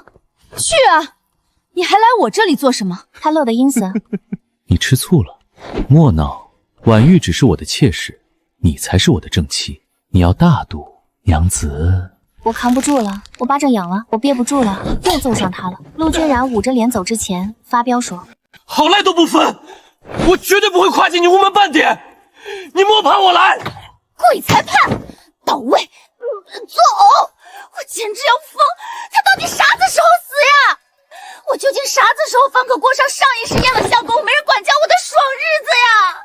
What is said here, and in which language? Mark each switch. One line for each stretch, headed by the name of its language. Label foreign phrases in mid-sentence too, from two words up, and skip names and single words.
Chinese: 去啊！你還來我這裡做什麼？他樂得陰森。你吃醋了？莫鬧，婉玉只是我的妾室，你才是我的正妻。你要大度，娘子。我扛不住了，我巴掌癢了，我憋不住了，又揍上他了。陸君然捂着臉走之前發飆說：“ 好賴都不分，我絕對不會跨進你屋門半點，你莫盼我來！” 鬼裁判，到位，作嘔！我簡直要瘋！他到底啥子時候死呀？我究竟啥子时候方可過上上一世驗了相公沒人管教我的爽日子呀？